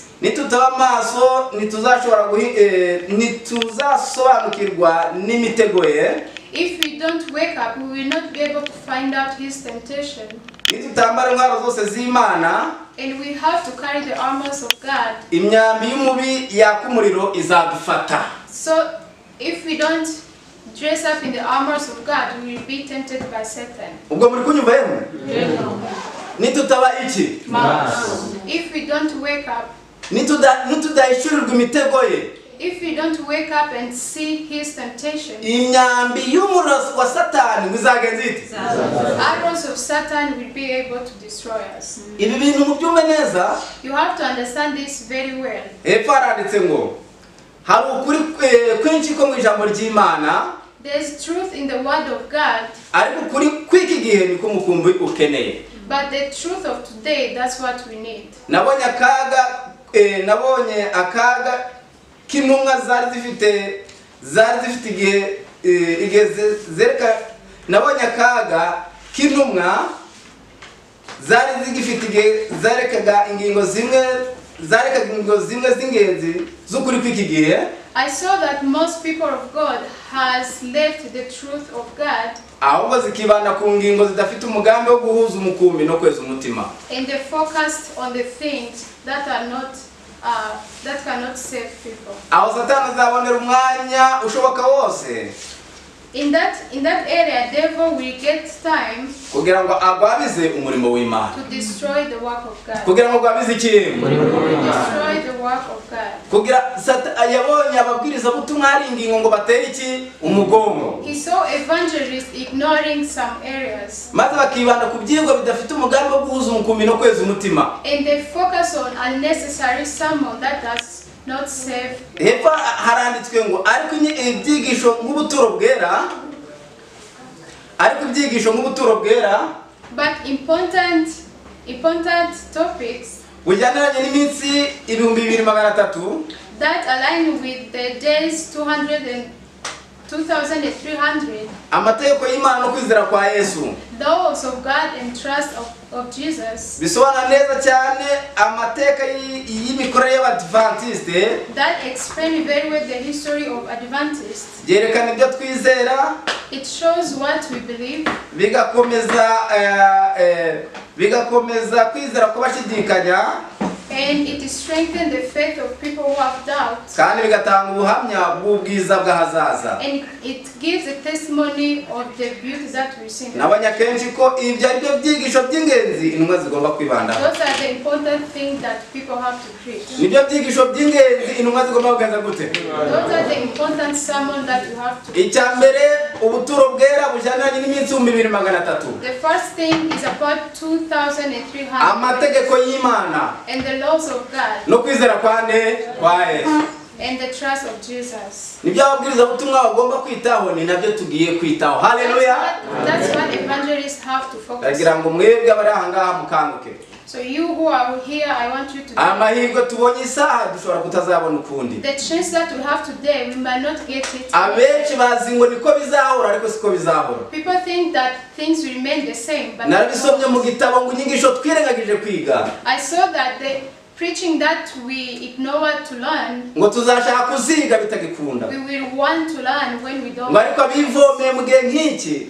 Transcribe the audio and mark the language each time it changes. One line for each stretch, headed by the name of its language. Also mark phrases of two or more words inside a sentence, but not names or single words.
Kinyarwanda: Nitutaba maso ntituzasobanukirwa n'imitego ye.
English: If we don't wake up, we will not be able to find out his temptation.
Kinyarwanda: Nitutambara intwaro zose z'Imana,
English: And we have to carry the armors of God.
Kinyarwanda: imyambi y'umubi yaka umuriro izadufata.
English: So if we don't dress up in the armors of God, we will be tempted by Satan.
Kinyarwanda: Ubwo muri kunyumva yemwe? Nitutaba iki?
English: If we don't wake up,
Kinyarwanda: nitudahishurirwa imitego ye,
English: if we don't wake up and see his temptation,
Kinyarwanda: imyambi y'umuriro wa Satani bizagenza iti?
English: arrows of Satan will be able to destroy us.
Kinyarwanda: Ibi bintu mubyumve neza.
English: You have to understand this very well.
Kinyarwanda: Hepfo haranditse ngo hari ukuri kwinshi ko mu ijambo ry'Imana,
English: There's truth in the word of God,
Kinyarwanda: ariko ukuri kw'iki gihe niko umukumbi ukeneye.
English: but the truth of today, that's what we need.
Kinyarwanda: Nabonye akaga k'intumwa zari zifite igihe nabonye akaga k'intumwa zari zigifite igihe zarekaga ingingo zimwe z'ingenzi z'ukuri kw'iki gihe.
English: I saw that most people of God has left the truth of God
Kinyarwanda: ahubwo zikibanda ku ngingo zidafite umugambi wo guhuza umukumbi no kweza umutima.
English: and they focused on the things that are not that cannot save people.
Kinyarwanda: aho Satani azabonera umwanya ushoboka wose
English: In that area, devil will get time
Kinyarwanda: kugira ngo agwabize umurimo w'Imana,
English: to destroy the work of God.
Kinyarwanda: kugira ngo agwabize ikintu,
English: Destroy the work of God.
Kinyarwanda: kugira yabonye ababwiriza butumwa ari ingingo ngo batere iki umugongo,
English: He saw evangelists ignoring some areas,
Kinyarwanda: maze bakibanda ku byigwa bidafite umugambi wo guhuza umukumi no kweza umutima.
English: and they focus on unnecessary sermon that does not save.
Kinyarwanda: Hepfo haranditswe ngo ariko ibyigisho nk'ubuturo bwera, ariko ibyigisho nk'ubuturo bwera,
English: But important topics
Kinyarwanda: bujyaniranye n'iminsi 2300
English: that align with the days 2300,
Kinyarwanda: amategeko y'Imana no kwizera kwa Yesu,
English: laws of God and trust of Jesus,
Kinyarwanda: bisobanura neza cyane amateka y'imikorere y'Abadventiste,
English: that explain very well the history of Adventists.
Kinyarwanda: byerekana ibyo twizera,
English: It shows what we believe,
Kinyarwanda: bigakomeza kwizera kubashidikanya,
English: and it strengthens the faith of people who have doubts,
Kinyarwanda: kandi bigatanga ubuhamya bw'ubwiza bw'ahazaza.
English: and it gives a testimony of the beauty that we see.
Kinyarwanda: Nabonye kenshi ko ibyo ari byo byigisho by'ingenzi intumwa zigomba kwibandaho,
English: Those are the important things that people have to preach.
Kinyarwanda: nibyo byigisho by'ingenzi intumwa zigomba kugenza gute.
English: Those are the important sermon that you have to preach.
Kinyarwanda: Icya mbere ubuturo bwera bujyaniranye n'iminsi 2300,
English: The first thing is about 2300,
Kinyarwanda: amategeko y'Imana
English: and the laws of God
Kinyarwanda: no kwizera kwa Yesu,
English: and the trust of Jesus.
Kinyarwanda: nibyo ababwiriza butumwa bagomba kwitaho, ni nabyo tugiye kwitaho. Haleluya.
English: That's what evangelists have to focus
Kinyarwanda: Ndagira
English: on.
Kinyarwanda: ngo mwebwe abari aha ngaha mukanguke.
English: So you who are here, I want you to know
Kinyarwanda: Amahirwe tubonye isaha dushobora kutazabona ukundi.
English: the chance that we have today, we might not get it.
Kinyarwanda: Abenshi bazi ngo niko bizahora, ariko siko bizahora.
English: People think that things will remain the same, but
Kinyarwanda: Narabisomye mu gitabo ngo inyigisho twirengagije kwiga,
English: I saw that the preaching that we ignore to learn,
Kinyarwanda: ngo tuzashaka kuziga bitagikunda,
English: we will want to learn when we don't.
Kinyarwanda: ngo ariko abivomeye mu gihe nk'iki,